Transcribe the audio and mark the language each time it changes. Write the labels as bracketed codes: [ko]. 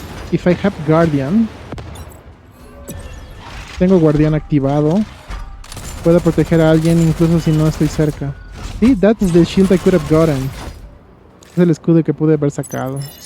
[en] If I have Guardian, [es] tengo Guardián activado, puedo proteger a alguien incluso si no estoy cerca. [en] Sí, that's the shield I could have gotten. [es] Es el escudo que pude haber sacado.